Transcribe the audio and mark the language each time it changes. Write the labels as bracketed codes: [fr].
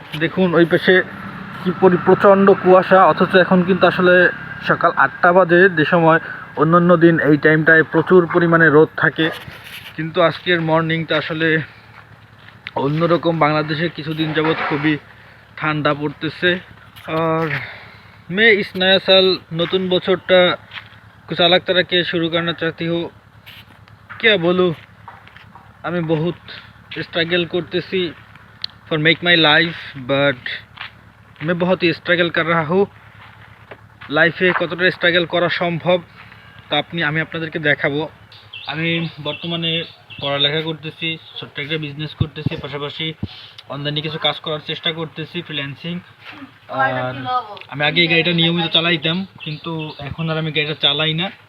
[bn] দেখুন ওই পাশে কি প্রচণ্ড কুয়াশা, অথচ এখন কিন্তু আসলে সকাল 8টা বাজে, যে সময় অন্যান্য দিন এই টাইমটায় প্রচুর পরিমাণে রোদ থাকে। কিন্তু আজকের মর্নিংটা আসলে অন্যরকম। বাংলাদেশে কিছুদিন যাবৎ খুবই ঠান্ডা পড়তেছে। [hi] আর मैं इस नया साल [bn] নতুন বছরটা [hi] कुछ अलग तरह के शुरू करना चाहती हूँ। क्या बोलूँ, আমি बहुत स्ट्रगल করতেছি [en] for make my life, [hi] but मैं बहुत ही स्ट्रगल कर रहा हूँ। [bn] লাইফে কতটা স্ট্রাগল করা সম্ভব তা আমি আপনাদেরকে দেখাবো। আমি বর্তমানে পড়ালেখা করতেছি, ছোট্ট একটা বিজনেস করতেছি, পাশাপাশি অনলাইনে কিছু কাজ করার চেষ্টা করতেছি, ফ্রিল্যান্সিং। আর আমি আগে এই গাড়িটা নিয়মিত চালাইতাম, কিন্তু এখন আর আমি গাড়িটা চালাই না।